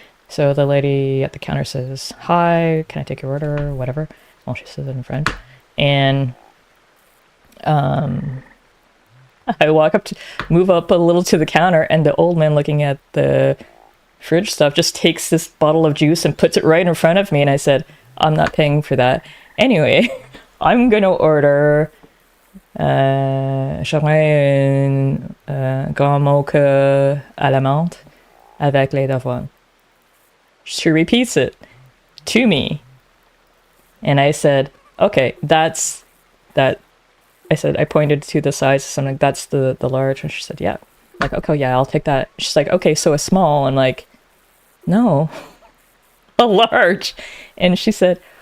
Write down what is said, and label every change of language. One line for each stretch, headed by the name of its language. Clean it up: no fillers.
English: So the lady at the counter says, hi, can I take your order, whatever. Well, she says it in French. And I move up a little to the counter, and the old man looking at the fridge stuff just takes this bottle of juice and puts it right in front of me. And I said, I'm not paying for that. Anyway, I'm going to order
French: j'aurais une grand mocha à la menthe avec lait d'avoine.
English: She repeats it to me. And I said, okay, that's that. I said, I pointed to the size, so I'm like, that's the large. And she said, yeah. I'm like, okay, yeah, I'll take that. She's like, okay, so a small. I'm like, no, a large. And she said,